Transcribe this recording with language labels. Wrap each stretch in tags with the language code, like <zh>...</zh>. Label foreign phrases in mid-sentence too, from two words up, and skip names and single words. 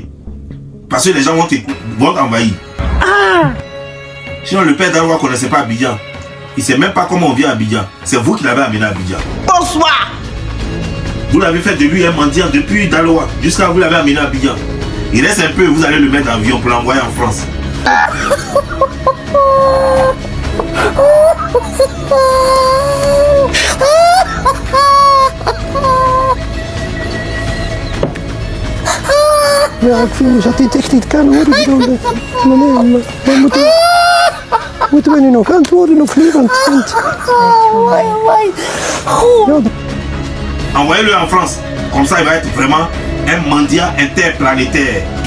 <fr>Parce que les gens vont t'envahir. Sinon le père d'Alois ne connaissait pas Abidjan. Il ne sait même pas comment on vient à Abidjan. C'est vous qui l'avez amené à Abidjan. Bonsoir. Vous l'avez fait de lui un mendiant depuis Daloa jusqu'à vous l'avez amené à Abidjan. Il reste un peu, vous allez le mettre dans l'avion pour l'envoyer en France.</fr> <nl>Ja, ik vind dat dit echt niet kan hoor. Ik bedoel, nee, moeten we nu nog antwoorden of niet? Want</nl> <fr>envoyez-le en France. Comme ça, il va être vraiment un mendiant interplanétaire.</fr>